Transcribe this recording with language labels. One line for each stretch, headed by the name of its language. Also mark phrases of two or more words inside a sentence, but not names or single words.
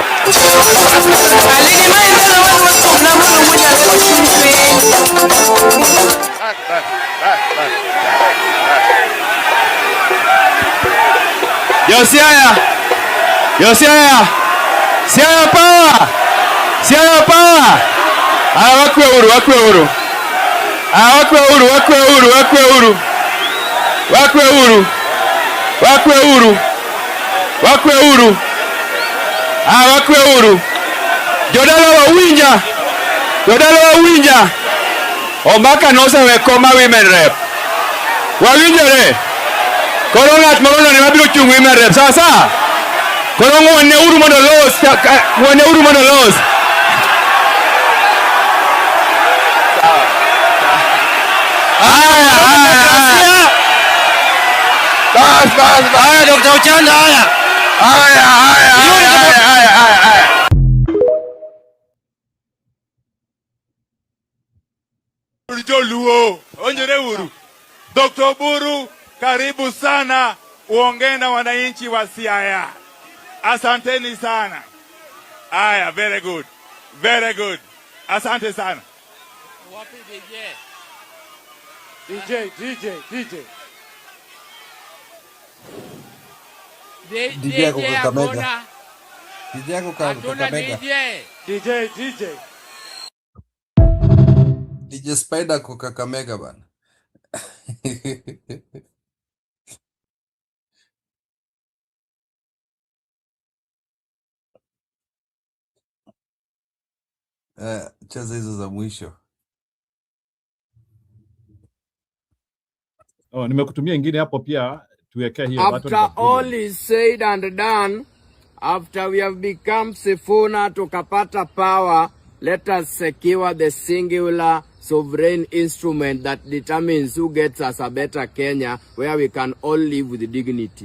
English: Siaya power. Siaya power.
Swahili: Wakwe huru. Wakwe huru.
Luo (Kenya and Tanzania): Jodalo wawinja. Ombaka nosewekoma
English: women rep.
Luo (Kenya and Tanzania): Wawinjore. Koro ng'at moro ne mabiro chung
English: women rep.
Swahili: Sasa.
Luo (Kenya and Tanzania): Koro ng'wane uru mondo los.
Swahili: Haya Dr. Ochanda haya.
Luo (Kenya and Tanzania): Luo, onjere uru.
Swahili: Dr. Oburu, karibu sana uongee na wananchi wa Siaya. Asanteni sana. Aya,
English: very good.
Swahili: Asante sana. Wapi DJ? DJ ako Kakamega. DJ Spider ako Kakamega bana. Cheza hizo za mwisho. Nimekutumia ingine hapo pia tuwekea hiyo.
English: After all is said and done, after we have become Sifuna tukapata power, let us secure the singular sovereign instrument that determines who gets us a better Kenya where we can all live with dignity.